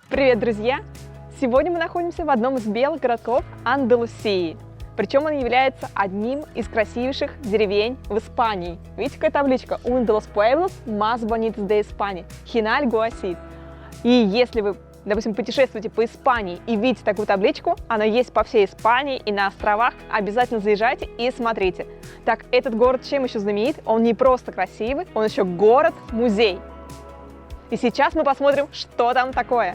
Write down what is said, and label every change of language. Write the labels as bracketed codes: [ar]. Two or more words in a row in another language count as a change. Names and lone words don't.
[ru] Привет, друзья! Сегодня мы находимся в одном из белых городков Андалусии. Причем он является одним из красивейших деревень в Испании. Видите, какая табличка? [es] Un de los pueblos más bonitos de España. [ru] Хиналь Гуасит. И если вы, допустим, путешествуете по Испании и видите такую табличку, она есть по всей Испании и на островах, обязательно заезжайте и смотрите. Так, этот город чем еще знаменит? Он не просто красивый, он еще город-музей. И сейчас мы посмотрим, что там такое.